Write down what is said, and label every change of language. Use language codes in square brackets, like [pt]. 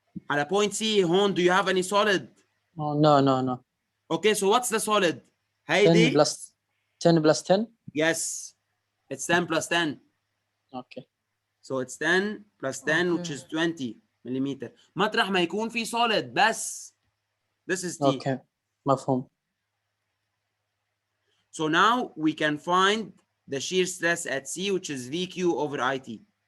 [ar] على [en] point C [ar] هون, [en] do you have any solid? Oh, no. Okay, so what's the solid? 10 [ar] هيدي? [en] plus 10 plus 10. Yes, it's 10 plus 10. Okay. So it's 10 plus 10, which is 20 millimeter. [ar] مطرح ما يكون في solid بس. [en] This is T. Okay. [ar] مفهوم. [en] So now we can find the shear stress at C, which is VQ over IT.